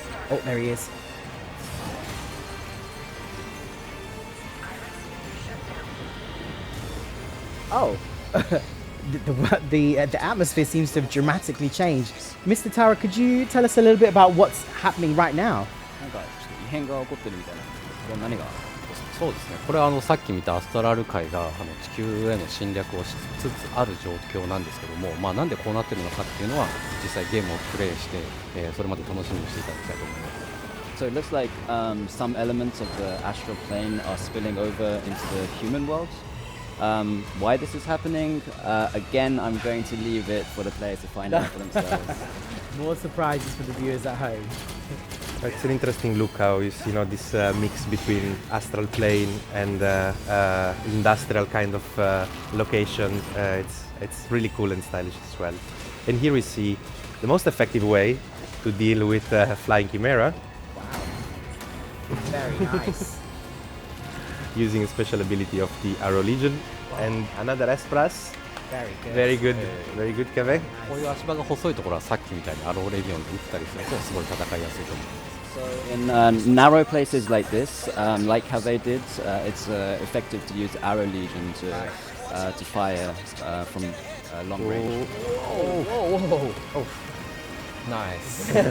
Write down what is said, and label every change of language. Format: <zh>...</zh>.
<en>Oh, there he is. Oh. the atmosphere seems to have dramatically changed. Mr. Taura, could you tell us a little bit about what's happening right now?</en> <ja>なんかちょっと異変が起こってるみたいな。これ何が？そうですね、これはさっき見たアストラル界が地球への侵略をしつつある状況なんですけども、なんでこうなってるのかっていうのは実際ゲームをプレイして、それまで楽しみにしていただきたいと思います。</ja> <en>So it looks like some elements of the astral plane are spilling over into the human world. Why this is happening? Again, I'm going to leave it for the players to find out for themselves. More surprises for the viewers at home. It's an interesting look how you see, this mix between astral plane and industrial kind of location. It's really cool and stylish as well. And here we see the most effective way to deal with flying chimera. Very nice. Using a special ability of the Arrow Legion and another S-Plus. Very good. Very good, Kave.</en> <ja>こういう足場が細いところはさっきみたいにアローレギオンで打ったりするとすごい戦いやすいと思います。</ja> <en>So in narrow places like this, like Kave did, it's effective to use Arrow Legion to fire from long range. Oh, nice.</en>